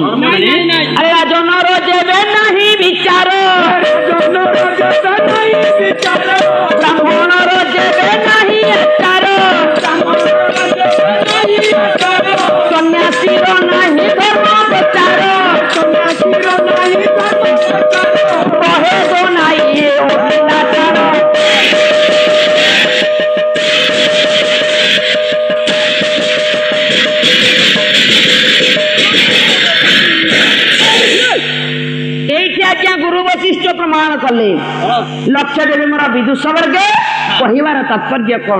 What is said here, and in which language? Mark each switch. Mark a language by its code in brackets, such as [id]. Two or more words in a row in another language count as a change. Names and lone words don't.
[or] ଆରେ ରାଜନର ଯେବେ ନାହିଁ ବିଚାର, ବ୍ରାହ୍ମଣର ଯେବେ ନାହିଁ ଆଚାର, ସନ୍ନ୍ୟାସୀର ନାହିଁ ଧର୍ମ ପ୍ରଚାର, କହେ ତ ନାହିଁ ଅଭିଲାଚାର। ଏଇଟି ଆଜ୍ଞା ଗୁରୁ ବଶିଷ୍ଠ ପ୍ରମାଣ କଲେ। ଲକ୍ଷ୍ୟ ଦେବୀ ମୋର ବିଦୁଷ ବର୍ଗେ କହିବାର ତାତ୍ପର୍ଯ୍ୟ କୋନ?